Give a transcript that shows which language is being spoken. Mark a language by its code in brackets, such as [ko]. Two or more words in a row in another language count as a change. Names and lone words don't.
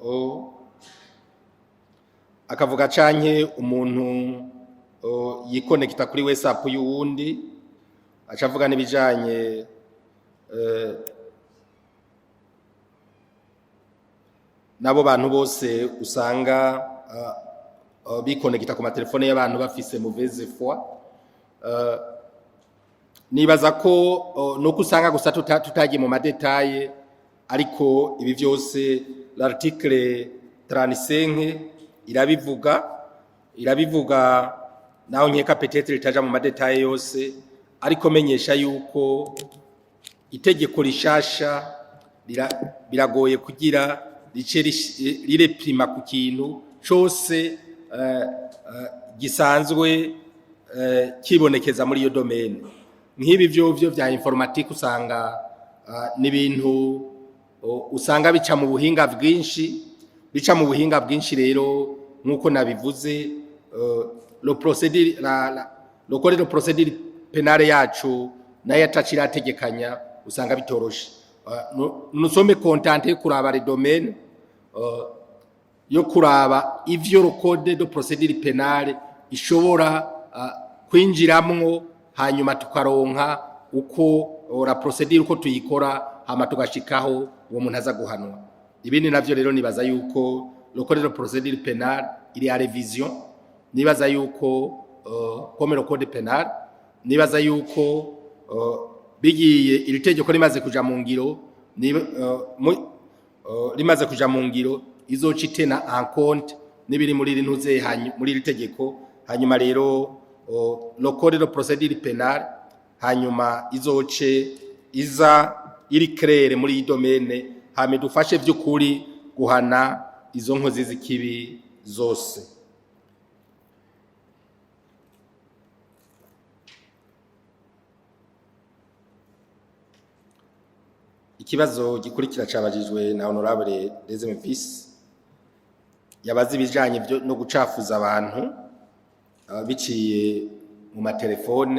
[rn] akavuga canke umuntu yikonekita kuri WhatsApp y'uwundi, acavuga n'ibijanye nabo bantu bose usanga bikonekita ku matelefone y'abantu bafise [fr] mauvaise foi. [rn] Nibaza ko nuko usanga gusa tutagiye mu madetaye, ariko ibi byose l'article 35 irabivuga naho nkeka peut-être ritaja mu madetaye yose, ariko menyesha yuko itegeko rishasha biragoye kugira rice rireprima ku kintu cyose gisanzwe kibonekeza muri iyo domaine. Nk'ibi byo vya informatique usanga n'ibintu usanga bica mu buhinga bwinshi, rero nkuko nabivuze, [fr] le code de procédure pénale [rn] yacu nayo atacirategekanya, usanga bitoroshe. [fr] Nous sommes contents de kuraba les domaines, [rn] yo kuraba ivyo [fr] le code de procédure pénale [rn] ishobora kwinjiramwo, hanyuma tukaronka uko [fr] la procédure [rn] uko tuyikora, hama tugashikaho uwo muntu aza guhanwa. Ibindi navyo rero nibaza yuko [fr] le code de procédure pénale [rn] iri [fr] à révision, [rn] nibaza yuko [fr] comme le code pénal, [rn] nibaza yuko bigiye iri tegeko rimaze kuja mu ngiro, rimaze kuja mu ngiro izoca itena [fr] en compte [rn] n'ibiri muri iri ntuze muri iri tegeko, hanyuma rero [fr] le code de procédure pénale [rn] hanyuma izoce iza iri claire muri iyi domaine, hame dufashe vy'ukuri guhana izo nkozi z'ikibi zose. Ikibazo gikurikira cabajijwe na Honorable Deuxième Vice, yabazi bijanye no gucafuza abantu biciye mu matelefone.